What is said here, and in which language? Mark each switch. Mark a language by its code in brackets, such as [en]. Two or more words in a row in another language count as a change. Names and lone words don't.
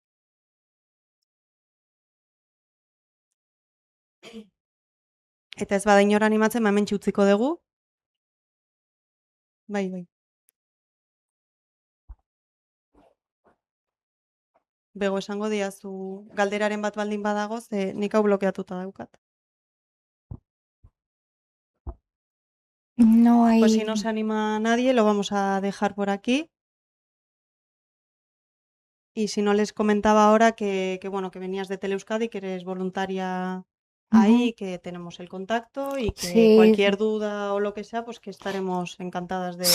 [eu] Eta ez bada inor animatzen, hementxe utziko dugu. Bai. Bego esango diazu galderaren bat baldin badago, ze nik hau blokeatuta daukat. [es] No hay... Pues si no se anima nadie, lo vamos a dejar por aquí. Y si no, les comentaba ahora que venías de Teleeuskadi, que eres voluntaria ahí, que tenemos el contacto y que cualquier duda o lo que sea, pues que estaremos encantadas de